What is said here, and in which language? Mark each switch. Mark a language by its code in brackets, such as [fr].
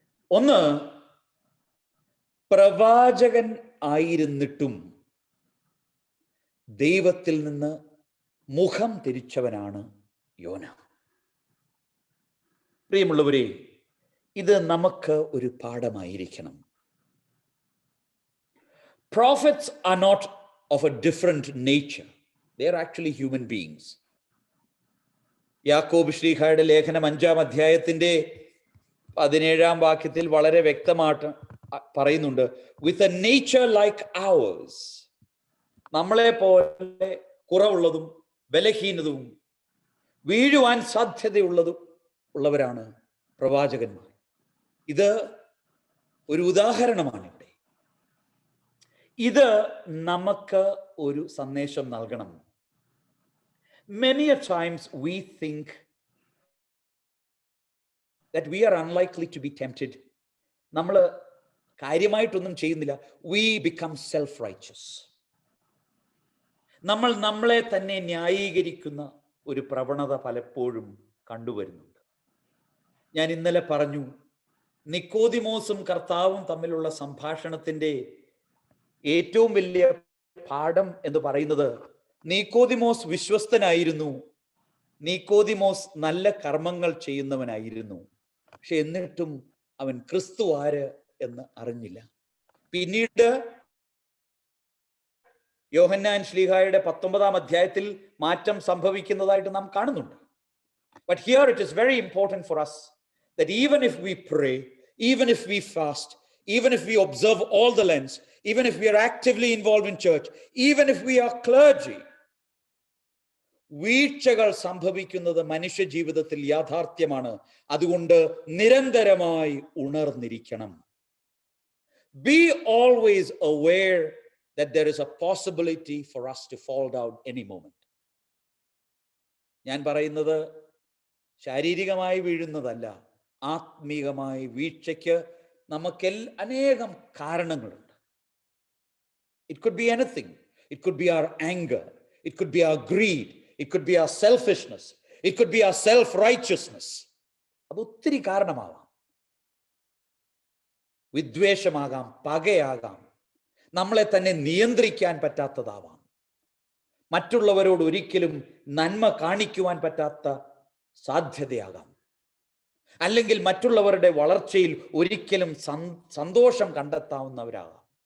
[ml] 1, പ്രവാചകൻ ആയിരുന്നിട്ടും ദൈവത്തിൽ നിന്ന് മുഖം തിരിച്ചവനാണ് യോന. പ്രിയമുള്ളവരെ, ഇത് നമുക്ക് ഒരു പാഠമായിരിക്കണം. [en] Prophets are not of a different nature. They are actually human beings. [ml] യാക്കോബ് ശ്ലീഹായുടെ ലേഖനം 5-ാം അധ്യായത്തിന്റെ 17-ാം വാക്യത്തിൽ വളരെ വ്യക്തമായിട്ട് പറയുന്നുണ്ട്, [en] with a nature like ours. [ml] നമ്മളെ പോലെ കുറവുള്ളതും ബലഹീനതയും വീഴുവാൻ സാധ്യതയുള്ളവരാണ് പ്രവാചകന്മാർ. ഇത് ഒരു ഉദാഹരണമാണ് ഇവിടെ. ഇത് നമുക്ക് ഒരു സന്ദേശം നൽകണം. [en] Many a times we think that we are unlikely to be tempted. [ml] നമ്മൾ കാര്യമായിട്ടൊന്നും ചെയ്യുന്നില്ല. [en] We become self-righteous. [ml] നമ്മൾ നമ്മളെ തന്നെ ന്യായീകരിക്കുന്ന ഒരു പ്രവണത പലപ്പോഴും കണ്ടുവരുന്നുണ്ട്. ഞാൻ ഇന്നലെ പറഞ്ഞു, നിക്കോദിമോസും കർത്താവും തമ്മിലുള്ള സംഭാഷണത്തിന്റെ ഏറ്റവും വലിയ പാഠം എന്ന് പറയുന്നത്, നിക്കോദിമോസ് വിശ്വസ്തനായിരുന്നു, നിക്കോദിമോസ് നല്ല കർമ്മങ്ങൾ ചെയ്യുന്നവനായിരുന്നു, പക്ഷെ എന്നിട്ടും അവൻ ക്രിസ്തു ആര് എന്ന് അറിഞ്ഞില്ല. പിന്നീട് യോഹന്നാൻ ശ്ലീഹായുടെ 19-ാം അധ്യായത്തിൽ മാറ്റം സംഭവിക്കുന്നതായിട്ട് നാം കാണുന്നുണ്ട്. [en] But here it is very important for us that even if we pray, even if we fast, even if we observe all the Lents, even if we are actively involved in church, even if we are clergy, [ml] വീഴ്ചകൾ സംഭവിക്കുന്നത് മനുഷ്യ ജീവിതത്തിൽ യാഥാർത്ഥ്യമാണ്. അതുകൊണ്ട് നിരന്തരമായി ഉണർന്നിരിക്കണം. [en] Be always aware that there is a possibility for us to fall down any moment. [ml] ഞാൻ പറയുന്നത് ശാരീരികമായി വീഴുന്നതല്ല, ആത്മീകമായി വീഴ്ചയ്ക്ക് നമുക്ക് അനേകം കാരണങ്ങളുണ്ട്. [en] It could be anything. It could be our anger. It could be our greed. It could be our selfishness. It could be our self-righteousness. [ml] അത് ഒത്തിരി കാരണമാവാം. വിദ്വേഷമാകാം, പകയാകാം, നമ്മളെ തന്നെ നിയന്ത്രിക്കാൻ പറ്റാത്തതാവാം, മറ്റുള്ളവരോട് ഒരിക്കലും നന്മ കാണിക്കുവാൻ പറ്റാത്ത സാധ്യതയാകാം, അല്ലെങ്കിൽ മറ്റുള്ളവരുടെ വളർച്ചയിൽ ഒരിക്കലും സന്തോഷം കണ്ടെത്താവുന്നവരാകാം.